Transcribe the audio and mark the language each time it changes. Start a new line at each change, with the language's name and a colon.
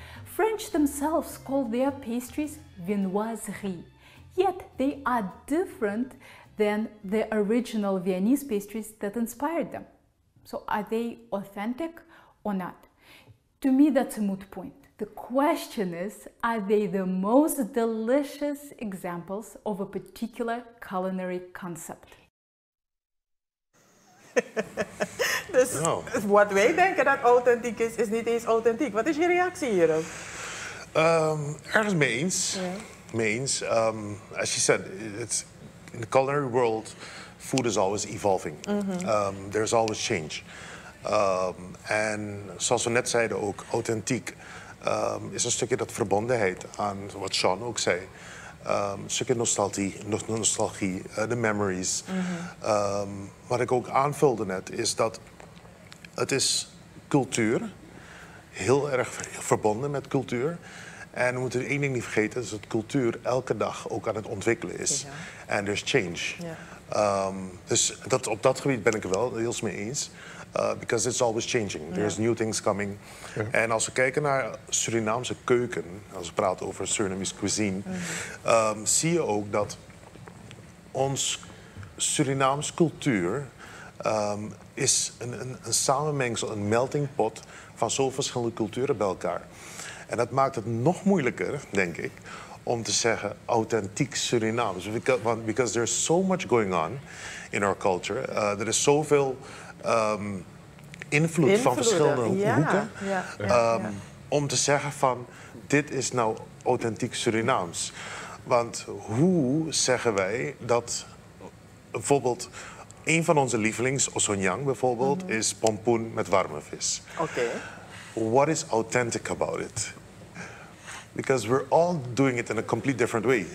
English: French themselves call their pastries viennoiserie, yet they are different than the original Viennese pastries that inspired them. So are they authentic or not? To me, that's a moot point. The question is, are they the most delicious examples of a particular culinary concept?
Dutch: Dus wat wij denken dat authentiek is, is niet eens authentiek. Wat is je reactie hierop? Ergens mee eens. Ja. Mee eens.
English: As you said, it's in the culinary world, food is always evolving. There's always change.
Dutch: En zoals we net zeiden ook, authentiek is een stukje dat verbondenheid aan wat Sean ook zei. Een stukje nostalgie, de memories. Wat ik ook aanvulde net, is dat het is cultuur. Heel erg verbonden met cultuur. En we moeten één ding niet vergeten, is dat cultuur elke dag ook aan het ontwikkelen is.
English: En there's change.
Dutch: Ja. Dus op dat gebied ben ik het wel heel mee eens.
English: Because it's always changing. There's new things coming.
Dutch: En als we kijken naar Surinaamse keuken, als we praten over
English: Surinamese cuisine,
Dutch: zie je ook dat ons Surinaamse cultuur is een samenmengsel, een melting pot van zoveel verschillende culturen bij elkaar. En dat maakt het nog moeilijker, denk ik, om te zeggen authentiek Surinaams.
English: Because there's so much going on in our culture.
Dutch: Er is zoveel invloed van verschillende hoeken. Om te zeggen van, dit is nou authentiek Surinaams. Want hoe zeggen wij dat bijvoorbeeld een van onze lievelings, Osonyang bijvoorbeeld, is pompoen met warme vis. Oké.
English: What is authentic about it? Because we're all doing it in a complete different way.